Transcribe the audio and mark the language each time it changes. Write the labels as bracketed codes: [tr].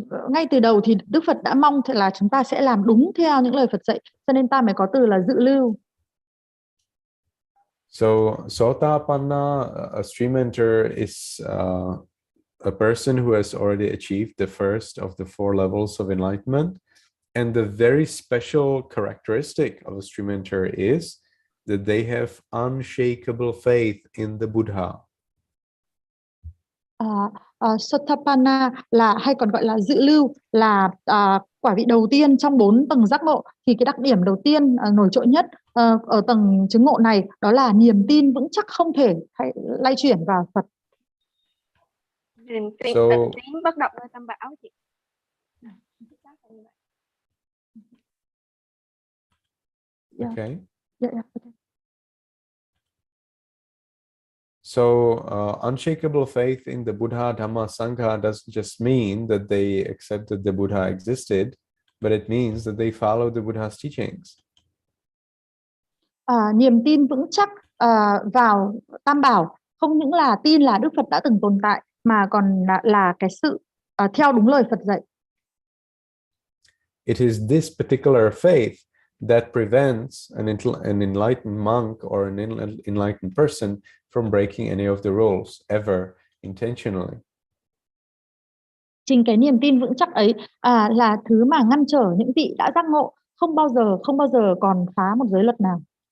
[vi] Ngay từ đầu thì Đức Phật đã mong là chúng ta sẽ làm đúng theo những lời Phật dạy, cho nên ta mới có từ là dự lưu. [en] So Sotapanna, a stream enter, is a person who has already achieved the first of the 4 levels of enlightenment, and the very special characteristic of a stream enter is that they have unshakable faith in the Buddha. [vi] Sotapanna là hay còn gọi là dự lưu, là quả vị đầu tiên trong 4 tầng giác ngộ. Thì cái đặc điểm đầu tiên nổi trội nhất ở tầng chứng ngộ này đó là niềm tin vững chắc không thể lay chuyển vào Phật. Niềm tin tận tín bất động nơi tam bảo chị. [en] Okay. Okay. So unshakable faith in the Buddha, Dhamma, Sangha doesn't just mean that they accept that the Buddha existed, but it means that they follow the Buddha's teachings. [vi] Niềm tin vững chắc vào tam bảo không những là tin là Đức Phật đã từng tồn tại, mà còn là cái sự theo đúng lời Phật dạy. [en] It is this particular faith that prevents an enlightened monk or an enlightened person from breaking any of the rules ever intentionally. [vi] Chính cái niềm tin vững chắc ấy là thứ mà ngăn trở những vị đã giác ngộ không bao giờ còn phá một giới luật nào.